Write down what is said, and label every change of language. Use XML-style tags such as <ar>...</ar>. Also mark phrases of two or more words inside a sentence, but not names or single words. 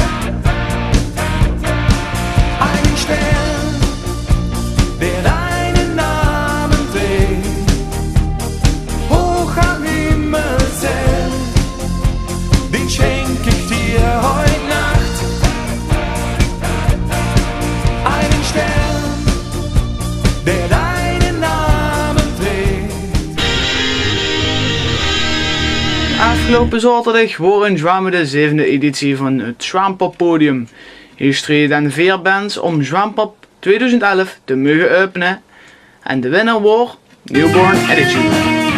<de>Ein Stern, der deinen Namen trägt, hoch am Himmel zählt, den schenk ich dir heute Nacht. Einen Stern, der deinen Namen trägt.</de> <nl>Afgelopen zaterdag wordt in Zwamen de 7e editie van het Zwamperpodium. Hier streden 4 bands om Zwamper 2011 te mogen openen en de winnaar wordt Newborn Attitude.</nl>